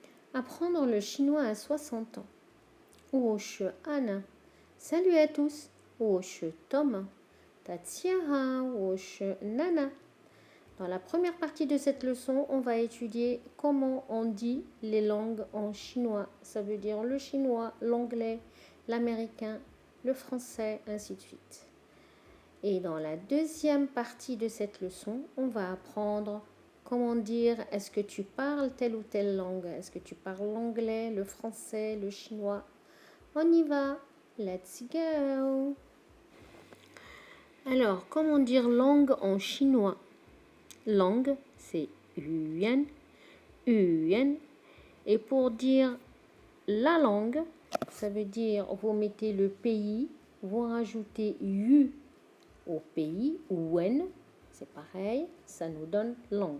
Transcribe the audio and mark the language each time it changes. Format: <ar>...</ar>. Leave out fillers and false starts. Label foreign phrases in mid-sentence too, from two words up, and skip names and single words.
<fr>Apprendre le chinois à 60 ans.</fr> <zh>我是</zh> <fr>Anna. Salut à tous.</fr> <zh>我是 Tom. 大家好，我是 Nana.</zh> <fr>Dans la première partie de cette leçon, on va étudier comment on dit les langues en chinois. Ça veut dire le chinois, l'anglais, l'américain, le français, ainsi de suite. Et dans la deuxième partie de cette leçon, on va apprendre comment dire est-ce que tu parles telle ou telle langue. Est-ce que tu parles l'anglais, le français, le chinois. On y va.</fr> <en>Let's go.</en> <fr>Alors, comment dire langue en chinois? Langue, c'est yuan, yuan. Et pour dire la langue, ça veut dire vous mettez le pays, vous rajoutez yu au pays, ou wen, c'est pareil, ça nous donne langue.</fr>